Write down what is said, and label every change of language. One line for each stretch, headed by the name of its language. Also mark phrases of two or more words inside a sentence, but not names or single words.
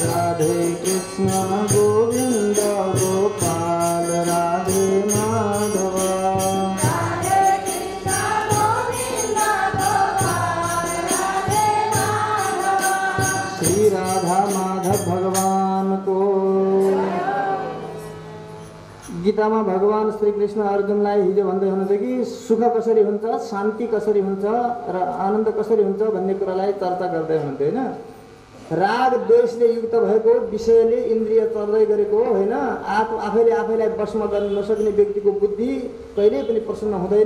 Nepali: राधे कृष्ण गोविंद गोपाल राधे माधव राधे कृष्ण गोविंद गोपाल राधे माधवा श्री राधा माधव भगवान को। गीतामा भगवान श्री कृष्ण अर्जुनलाई हिजो भन्दै हुनुहुन्थ्यो कि सुख कसरी हुन्छ, शान्ति कसरी हुन्छ र आनन्द कसरी हुन्छ भन्ने कुरालाई चर्चा गर्दै हुनुहुन्थ्यो होइन। राग द्वेषले युक्त भएको विषयले इन्द्रिय चल्दै गरेको होइन, आफैले आफैलाई वशमा गर्न नसक्ने व्यक्तिको बुद्धि कहिल्यै पनि प्रसन्न हुँदैन।